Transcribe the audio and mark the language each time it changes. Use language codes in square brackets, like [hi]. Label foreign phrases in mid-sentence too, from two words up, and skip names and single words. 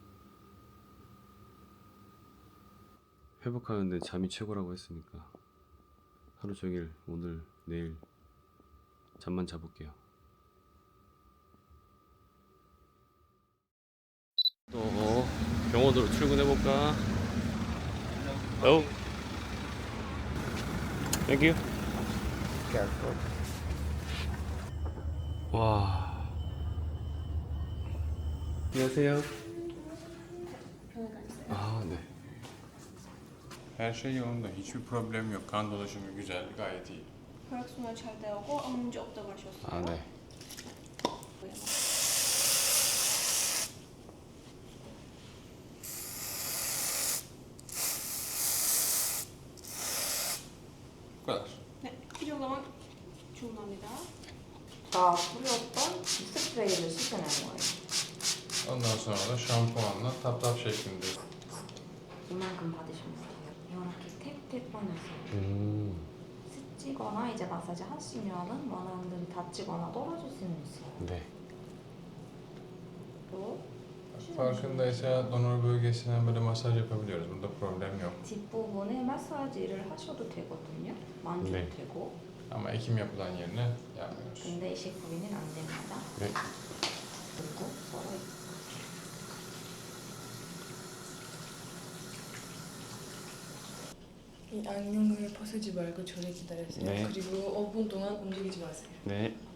[ko] 회복하는데 잠이 최고라고 했으니까 하루 종일 오늘 내일 잠만 자볼게요. 또 병원으로 출근해볼까? [en] Oh. Thank you. [ko] 와. 안녕하세요. 아, 네. [tr] Her şey yolunda. Hiçbir problem yok. Kan dolaşımı güzel. Gayet iyi. [ko] 혈액순환 잘 되고 아무 문제 없다고 하셨어요. 아, 네. [tr] Bu kadar. [ko] 네, 이 정도만 주문합니다. 다 뿌렸던 스프레이를 씻어내는 거예요. [tr] Ondan sonra da şampuanla tap tap şeklinde. [ko] 이만큼 받으시면 돼요. 이렇게 탭탭 꺼내서 스치거나 이제 마사지 하시면은 원하는 데는 닫히거나 떨어질 수는 있어요. 네. 또 [tr] Farkındaysa donör bölgesine böyle masaj yapabiliyoruz. Burada problem yok. [ko] 뒷부분에 마사지를 하셔도 되거든요. 만져도 네. 되고. [tr] Ama ekim yapılan yerine yapmıyoruz. [ko] 근데 이식 부위는 안 됩니다. 네. 그리고 서로 이 안경을 벗지 말고 저를 기다려주세요. 네. 그리고 5분 동안 움직이지 마세요. 네.